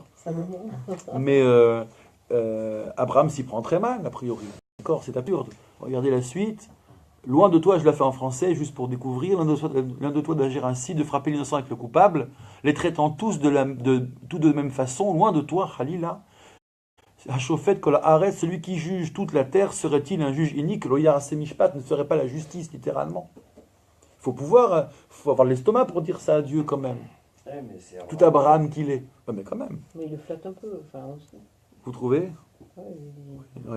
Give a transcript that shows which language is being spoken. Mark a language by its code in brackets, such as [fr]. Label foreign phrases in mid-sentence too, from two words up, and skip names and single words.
[fr] Mais Abraham s'y prend très mal, a priori. D'accord, c'est absurde. Regardez la suite. Loin de toi, je la fais en français, juste pour découvrir, loin de toi d'agir ainsi, de frapper l'innocent avec le coupable, les traitant tous de la même façon, loin de toi, Khalila. [he] השופט כל הארץ, [fr] celui qui juge toute la terre, serait-il un juge inique? [he] לא יעשה משפט [fr] ne serait pas la justice, littéralement. Il faut avoir l'estomac pour dire ça à Dieu, quand même. Ouais, mais c'est Tout Abraham qu'il est. Ouais, mais quand même. Mais il le flatte un peu, enfin, Vous trouvez? Ouais, Oui.